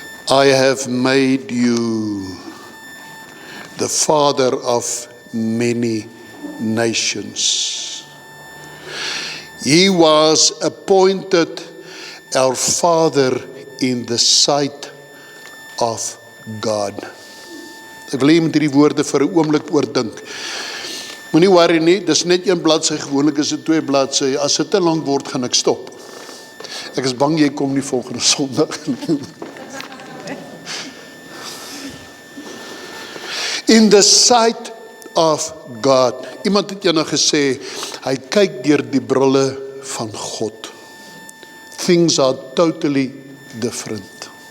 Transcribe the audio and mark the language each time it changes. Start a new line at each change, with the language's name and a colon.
English: I have made you the father of many nations. He was appointed our father in the sight of God.
Afrikaans: Ek wil hê jy moet hierdie woorde vir 'n oomblik oordink. Moenie worry nie, dis net 1 bladsy, gewoonlik is dit 2 bladsye. As dit te lank word, gaan ek stop. Ek is bang jy kom nie volgende Sondag nie.
English: In the sight of God.
Afrikaans: Iemand het eendag gesê, hy kyk deur die brille van God.
English: Things are totally different.